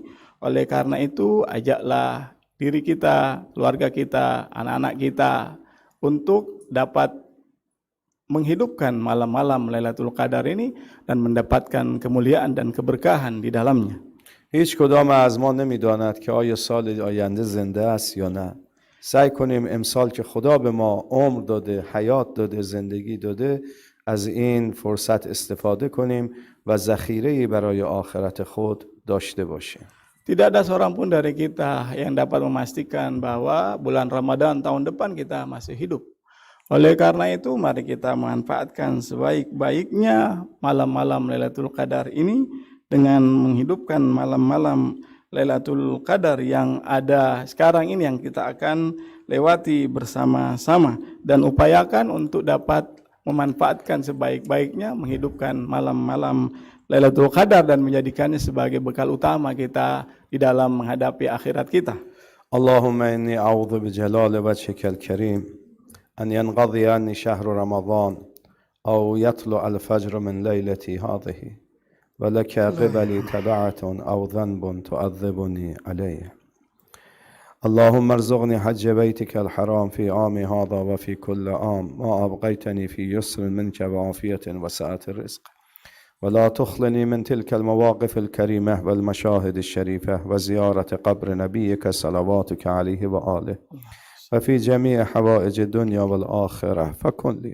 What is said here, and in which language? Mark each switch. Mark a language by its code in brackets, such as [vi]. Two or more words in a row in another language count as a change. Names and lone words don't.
[id] Oleh karena itu, ajaklah diri kita, keluarga kita, anak-anak kita untuk dapat menghidupkan malam-malam Lailatul Qadar ini dan mendapatkan kemuliaan dan keberkahan di dalamnya. [fa] هیچ کدام از ما نمیداند که آیا سال آینده زنده است یا نه. سعی کنیم امسال که خدا به ما عمر داده، حیات داده، زندگی داده، از این فرصت استفاده کنیم و ذخیره‌ای برای آخرت خود داشته باشیم. [id] Tidak ada seorang pun dari kita yang dapat memastikan bahwa bulan Ramadan tahun depan kita masih hidup. Oleh karena itu, mari kita manfaatkan sebaik-baiknya malam-malam Lailatul Qadar ini dengan menghidupkan malam-malam Lailatul Qadar yang ada sekarang ini yang kita akan lewati bersama-sama, dan upayakan untuk dapat memanfaatkan sebaik-baiknya menghidupkan malam-malam Lailatul Qadar dan menjadikannya sebagai bekal utama kita di dalam menghadapi akhirat kita. [ar] اللهم إني أعوذ بجلال وجهك الكريم أن ينقضي عني شهر رمضان أو يطلع الفجر من ليلتي هذه ولك قبلي تبعة أو ذنب تؤذبني عليه. اللهم ارزقني حج بيتك الحرام في عام هذا وفي كل عام ما أبقيتني في يسر منك وعافية وسعة الرزق، ولا تخلني من تلك المواقف الكريمة والمشاهد الشريفة وزيارة قبر نبيك صلواتك عليه وآله وفي جميع حوائج الدنيا والآخرة فكن لي.